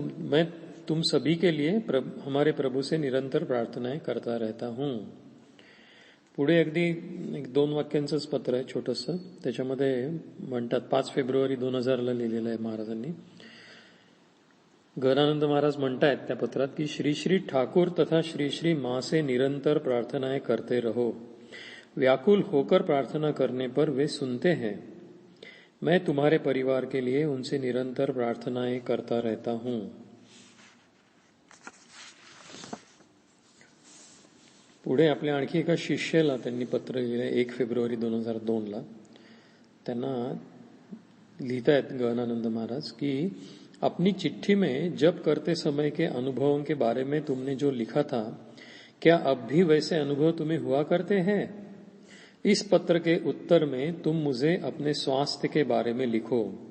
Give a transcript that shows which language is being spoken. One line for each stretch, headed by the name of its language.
Hindi: मैं तुम सभी के लिए हमारे प्रभु से निरंतर प्रार्थनाएं करता रहता हूं.
Marathi: पुढे अगदी 2 वाक्यांचंच पत्र आहे छोटंसं. त्याच्यामध्ये म्हणतात 5 फेब्रुवारी 2000ला लिहिलेलं आहे महाराजांनी.
Hindi: गहनानंद महाराज
Marathi: म्हणतायत त्या पत्रात की
Hindi: श्री श्री ठाकुर तथा श्री श्री मां से निरंतर प्रार्थनाएं करते रहो. व्याकुल होकर प्रार्थना करने पर वे सुनते हैं. मैं तुम्हारे परिवार के लिए उनसे निरंतर प्रार्थनाएं करता रहता हूं.
Marathi: पुढे आपल्या आणखी एका शिष्याला त्यांनी पत्र लिहिलं 1 फेब्रुवारी 2002ला. त्यांना लिहितायत
Hindi: गहनानंद महाराज की अपनी चिट्ठी में जप करते समय के अनुभवों के बारे में तुमने जो लिखा था, क्या अब भी वैसे अनुभव तुम्हें हुआ करते हैं? इस पत्र के उत्तर में तुम मुझे अपने स्वास्थ्य के बारे में लिखो.